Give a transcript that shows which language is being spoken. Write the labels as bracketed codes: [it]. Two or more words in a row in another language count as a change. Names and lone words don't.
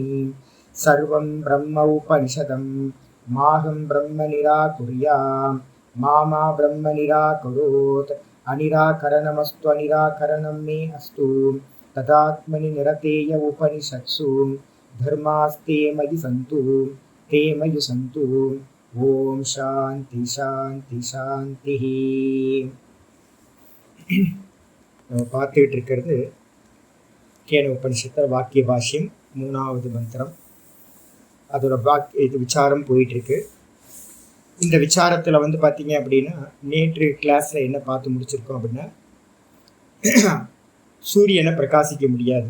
[sa] सर्वं ब्रह्म उपनिषदं माहं ब्रह्म निराकुर्याम् मा ब्रह्म निराकरोत्। अनिराकरणमस्तु अनिराकरणं मे अस्तु तदात्मनि निरतेय उपनिषत्सु धर्मास्ते मयि सन्तु ते मयि सन्तु। ॐ शान्ति शान्ति शान्तिः। [ta] நம்ம பார்த்துக்கிட்டு இருக்கிறது கேன உபனிஷத்தில் வாக்கிய பாஷ்யம் 3வது மந்திரம். அதோட இது விசாரம் போயிட்டுருக்கு. இந்த விசாரத்தில் வந்து பார்த்தீங்க அப்படின்னா நேற்று கிளாஸில் என்ன பார்த்து முடிச்சிருக்கோம் அப்படின்னா சூரியனை பிரகாசிக்க முடியாது.